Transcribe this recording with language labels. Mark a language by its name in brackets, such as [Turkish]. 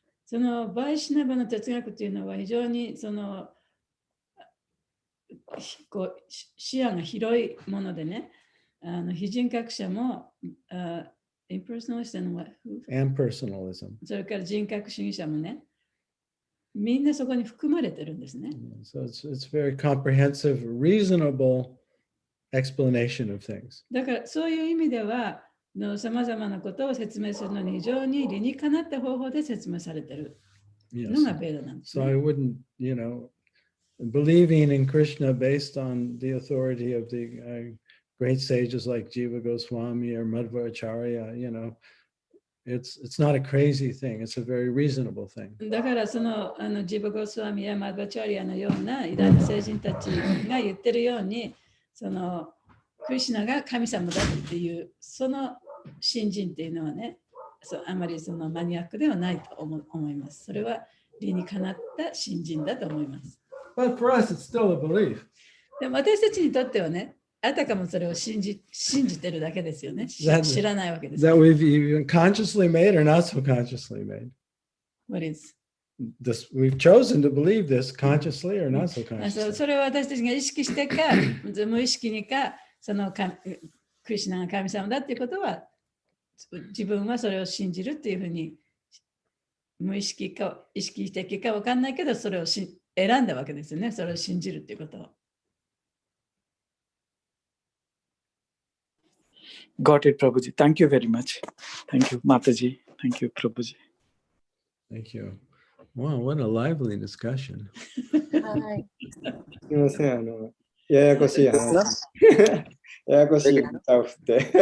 [Japanese] そのバイシナバの哲学というのは非常にそのこう視野が広いものでね、非人格者も、インパーソナリストのは、 [English] Impersonalism. [Japanese] それから人格主義者もね、みんなそこに含まれてるんですね。 [English] So it's very comprehensive, reasonable explanation of things. [Japanese] だからそういう意味では、さまざまなことを説明するのに非常に理にかなった方法で説明されているのがベーダなんです、ね。 [English] So I wouldn't, believing in Krishna based on the authority of the great sages like Jiva Goswami or Madhvacharya, it's not a crazy thing. It's a very reasonable thing. [Japanese] だからそのジバ・ゴスワミやマドバチャリアのような偉大な聖人たちが言ってるように、そのクリシュナが神様だっていうその信心っていうのはね、あまりそのマニアックではないと思います。それは理にかなった信心だと思います。 [English] But for us, it's still a belief. [Japanese] でも私たちにとってはね、あたかもそれを信じてるだけですよね。知らないわけです。 [English] That we've even consciously made or not so consciously made. What is? We've chosen to believe this consciously or not so consciously. [Japanese] それは私たちが意識してか、無意識にか、そのクリシュナが神様だっていうことは、自分はそれを信じるっていうふうに、無意識か意識的か分かんないけど、それを選んだわけですよね。それを信じるっていうことを。 [English] Got it, Prabhuji. Thank you very much. Thank you, Mataji. Thank you, Prabhuji. Thank you. Wow, what a lively discussion. [Japanese] はい。すみません、ややこしい話。ややこしい歌を振って。